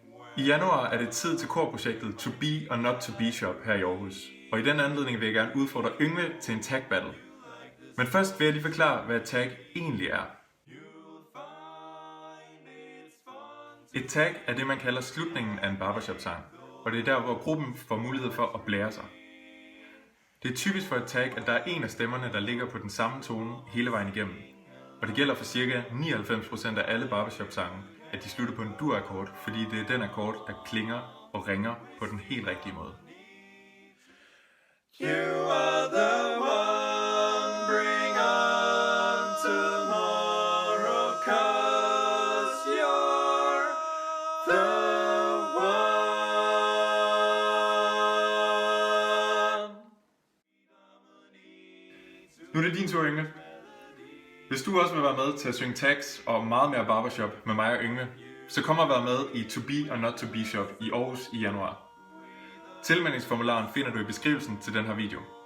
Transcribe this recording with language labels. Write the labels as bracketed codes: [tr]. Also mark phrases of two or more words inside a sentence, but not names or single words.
[da] I januar er det tid til korprojektet To Be or Not To Be Shop her i Aarhus. Og i den anledning vil jeg gerne udfordre Yngve til en [en] tag battle. [da] Men først vil jeg lige forklare, hvad et tag egentlig er. Et tag er det, man kalder slutningen af en barbershop-sang, og det er der, hvor gruppen får mulighed for at blære sig. Det er typisk for et tag, at der er en af stemmerne, der ligger på den samme tone hele vejen igennem. Og det gælder for ca. 99% af alle barbershop-sange, at de slutter på en dur-akkord, fordi det er den akkord, der klinger og ringer på den helt rigtige måde. [en] You are the one, bring on tomorrow, 'cause you're the one. [da] Nu er det din tur, Yngve. Hvis du også vil være med til at synge tags og meget mere barbershop med mig og Yngve, så kom og vær med i To Be or Not To Be Shop i Aarhus i januar. Tilmeldingsformularen finder du i beskrivelsen til den her video.